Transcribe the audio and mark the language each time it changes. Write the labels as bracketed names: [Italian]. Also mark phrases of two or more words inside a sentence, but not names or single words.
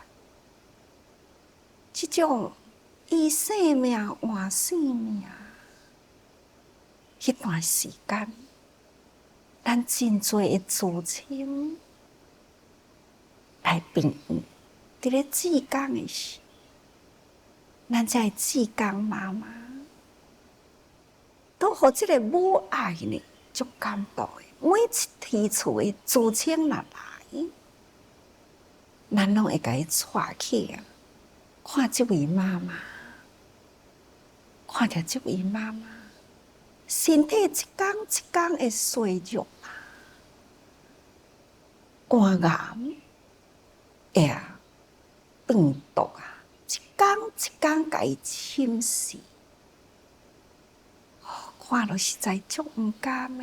[Min Nan Chinese] 这种以性命换性命，迄段时间，咱真多的知青来病院，伫咧志工的时，咱这志工妈妈都互这个母爱呢，足感动的。每一天厝的知青若来，咱拢会甲伊带起看这位妈妈，看着这位妈妈身体一天一天的衰弱肝癌病毒一天一天甲伊侵蚀，看落实在足毋甘的。